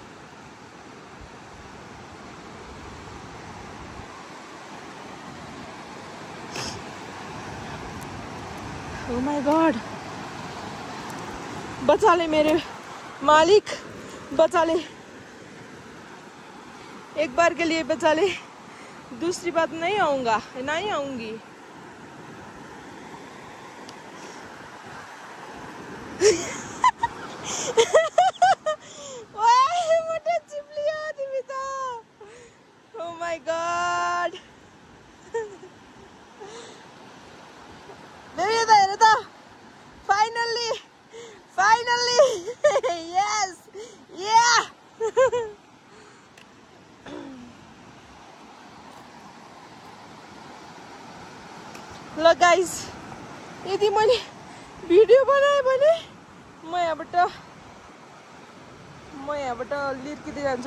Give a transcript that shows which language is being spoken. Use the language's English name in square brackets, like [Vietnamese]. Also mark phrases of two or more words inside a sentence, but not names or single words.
[English] Oh my God, [Hindi] बचा ले मेरे मालिक, बचा ले, एक बार के लिए बचा ले, दूसरी बात नहीं आऊंगा, नहीं आऊंगी। [Nepali] मोटा चिप्ली हो तिमी त। [English] Oh my God, [Nepali] हेर त, [English] finally finally, yes ya. [Nepali] ल गाइस, यदि मैले भिडियो बनाएँ भने म यहाँबाट लिर्किँदै जान्छु।